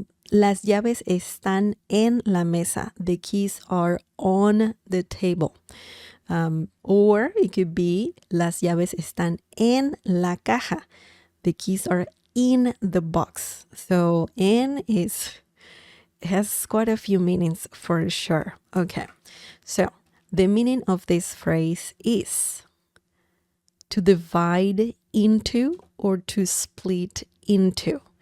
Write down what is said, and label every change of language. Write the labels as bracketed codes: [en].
[es] las llaves están en la mesa. [en] The keys are on the table. Or it could be [es] las llaves están en la caja. [en] The keys are in the box. So en has quite a few meanings for sure. Okay, so the meaning of this phrase is to divide into or to split into.